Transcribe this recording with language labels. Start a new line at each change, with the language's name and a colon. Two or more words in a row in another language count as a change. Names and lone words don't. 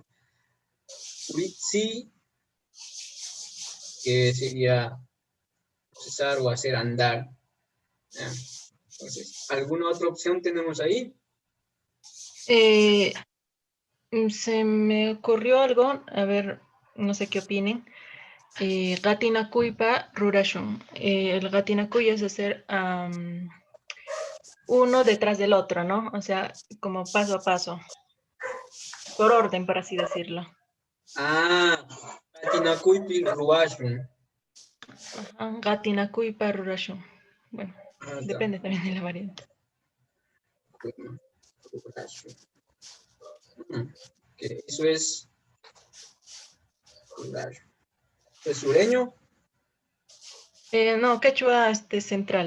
Spanish: Puritsi, que sería procesar o hacer andar. Entonces, ¿alguna otra opción tenemos ahí? Se me ocurrió algo, a ver, no sé qué opinen.
Quechua: Gatinakuypa rurashun.
Spanish: El gatinakuy es hacer uno detrás del otro, ¿no? O sea, como paso a paso. Por orden, por así decirlo.
Quechua: Gatinakuypi ruashun. Gatinakuypa rurashun.
Spanish: Bueno, depende también de la variante. Eso es sureño. No, quechua central.